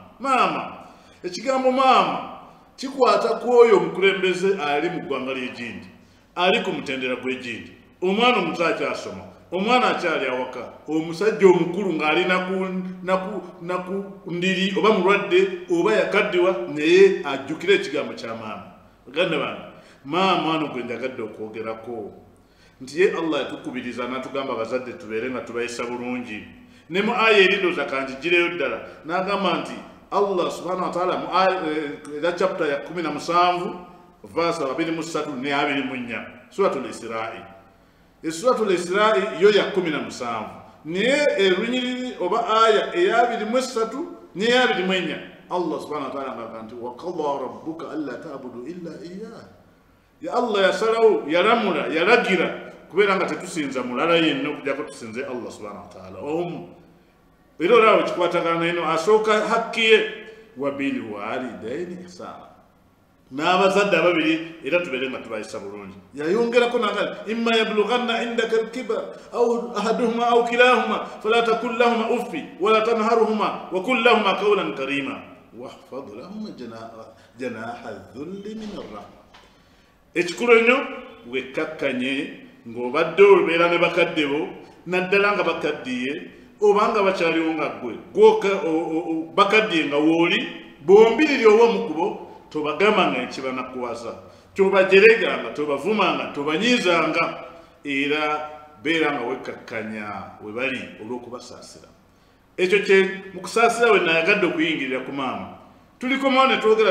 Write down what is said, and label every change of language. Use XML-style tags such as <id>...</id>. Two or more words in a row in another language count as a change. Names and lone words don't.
<lg>Maama, ekigambo maama kikwata ku oyo omukulembeze ali mu ggwanga ly'egindi, ali ku mutendera gw'egindi, omwana omuto akyasoma, omwana akyali awaka, omusajja omukulu ng'ali naku ndiri oba mulwadde oba yakaddiwa, naye ajjukira ekigambo kya maama. Baganda bange, maama ano gwe njagadde okwogerako nti ye Allah yatukubiriza n'atugamba abazadde tubeere nga tubayisa bulungi. Ne mu aya erindoza kanjigireyo ddala n'agamba nti Allah</lg> <ar>سبحانه وتعالى</ar> <lg>mu aya chapter ya 17 verse 23 ne 24 Suratul Isra'i. Suratul Isra'i yo ya 17 naye erunyiriri oba aya eya 23 ne ya 24 Allah</lg> <ar>سبحانه وتعالى</ar> <lg>ngamba nti</lg> <ar>وقضى ربك ألا تعبدوا إلا إياه.</ar> <lg>Ya Allah yasalawo yalamula yalagira kubeera nga tetusinza mulala yenna okujjako tusinze Allah</lg> <ar>سبحانه وتعالى</ar> <lg>omu. Era olaba kikwatagana eno asooka hakki ye</lg> <ar>وبالوالدين إحسانا.</ar> <lg>N'abazadde ababiri era tubeere nga tubayisa bulungi. Yayongerako naga</lg> <ar>إما يبلغن عندك الكبر أحدهما أو كلاهما فلا تقل لهما أف ولا تنهرهما وقل لهما قولا كريما واخفض لهما جناح الذل من الرحمة.</ar> <lg>ekikulu ennyo wekkakkanye ng'obadde obeera ne bakaddebo naddala nga bakaddiye obanga bakyaliwo nga ggwe bakaddiye nga wooli bombiriri ow'omukubo tobagambanga ekibanakuwaza tobajereganga tobavumanga tobanyiizanga era beera nga wekkakkanya we bali olw'okubasaasira ekyo kye mu kusaasira we nayagadde okuyingirira ku maama tulikomawo ne twogera</lg>